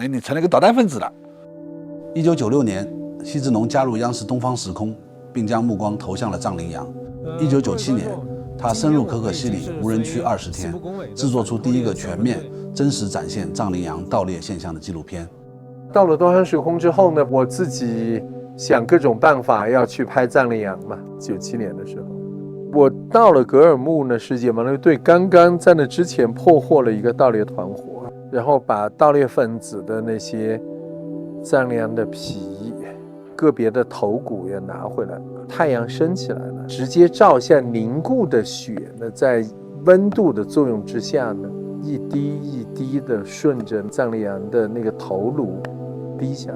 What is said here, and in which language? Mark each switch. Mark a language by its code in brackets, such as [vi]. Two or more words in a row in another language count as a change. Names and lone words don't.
[zh] 你成了一個導彈分子了。1996年，奚志農加入央視東方時空，並將目光投向了藏羚羊。1997年，他深入可可西里無人區20天，制作出第一個全面、真實展現藏羚羊盜獵現象的紀錄片。到了東方時空之後呢，我自己想各種辦法要去拍藏羚羊嘛。97年的時候，我到了格爾木呢，世界盲人隊剛剛在那之前破獲了一個盜獵團夥，然後把盜獵分子的那些藏羚羊的皮、個別的頭骨也拿回来了。太陽升起來了，直接照下凝固的血呢，在溫度的作用之下呢，一滴一滴的順着藏羚羊的那個頭顱滴下来。